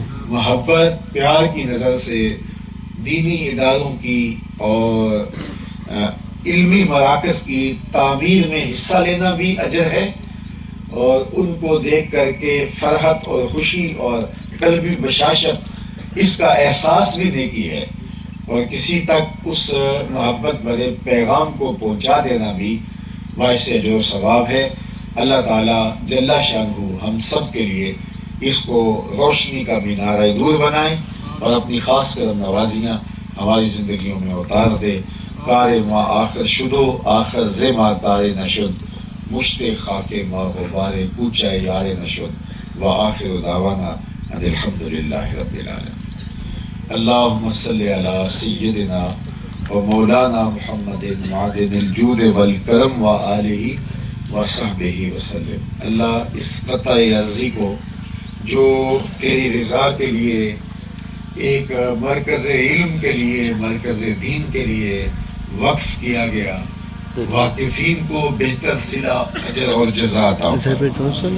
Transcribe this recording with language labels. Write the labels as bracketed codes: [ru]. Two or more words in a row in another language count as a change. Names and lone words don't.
[ur] محبت پیار کی نظر سے دینی اداروں کی اور علمی مراکز کی تعمیر میں حصہ لینا بھی اجر ہے، اور ان کو دیکھ کر کے فرحت اور خوشی اور قلبی بشاشت اس کا احساس بھی نیکی ہے، اور کسی تک اس محبت بھرے پیغام کو پہنچا دینا بھی باعث اجر و ثواب ہے۔ اللہ تعالیٰ جل شانہ ہم سب کے لیے اس کو روشنی کا مینارہ نور بنائے، اور اپنی خاص کرم نوازیاں ہماری زندگیوں میں اتار دے۔ [fa] کار ما آخر شدو آخر زما کار نشد، مشت خاک ما غبار کوچہ یار نشد، [ar] و آخر دعوانا ان الحمدللہ رب العالمین۔ اللہم صلی علی سیدنا و مولانا محمد معدن الجود والکرم و آلہ و صحبہ وسلم۔ [ur] اللہ اس قطع عرضی کو جو تیری رضا کے لیے، ایک مرکز علم کے لیے، مرکز دین کے لیے وقف کیا گیا، واقفین کو بہتر صلہ اجر اور جزا عطا فرما۔